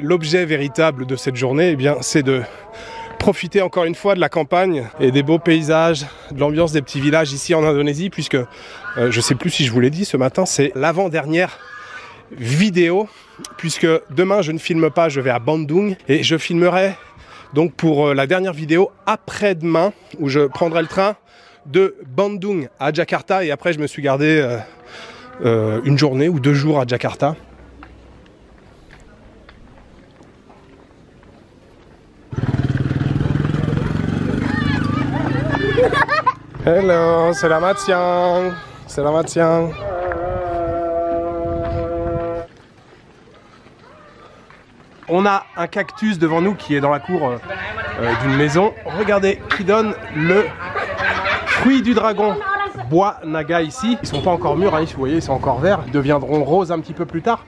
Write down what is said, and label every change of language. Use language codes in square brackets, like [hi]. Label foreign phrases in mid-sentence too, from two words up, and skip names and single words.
[fr] L'objet véritable de cette journée, eh bien, c'est de profiter encore une fois de la campagne et des beaux paysages, de l'ambiance des petits villages ici en Indonésie, puisque je sais plus si je vous l'ai dit ce matin, c'est l'avant-dernière vidéo, puisque demain je ne filme pas, je vais à Bandung et je filmerai donc pour la dernière vidéo après-demain où je prendrai le train de Bandung à Jakarta et après je me suis gardé une journée ou 2 jours à Jakarta. [id] Hello, selamat siang. Selamat siang. [fr] On a un cactus devant nous qui est dans la cour d'une maison. Regardez, qui donne le fruit du dragon. Bois naga ici, ils sont pas encore mûrs, hein, vous voyez, ils sont encore verts, ils deviendront roses un petit peu plus tard.